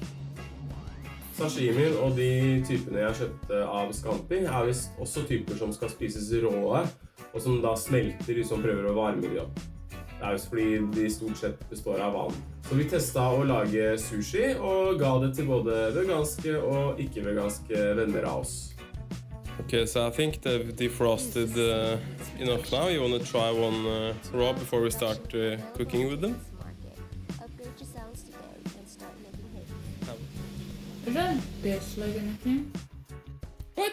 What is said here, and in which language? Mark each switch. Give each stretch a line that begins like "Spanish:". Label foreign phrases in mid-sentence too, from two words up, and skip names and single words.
Norwegian: Sashimien og de typene jeg kjøpte av Scampi er vist også typer som skal spises råe, og som da smelter hvis man prøver å varme de opp. Det er just fordi de stort sett består av vann. Så vi testet å lage sushi og ga det til både veganske og ikke-veganske venner av oss.
English: Okay, so I think they've defrosted enough now. You want to try one raw before we start cooking with them? Upgrade your sounds today and start making hits. It doesn't taste like anything. What?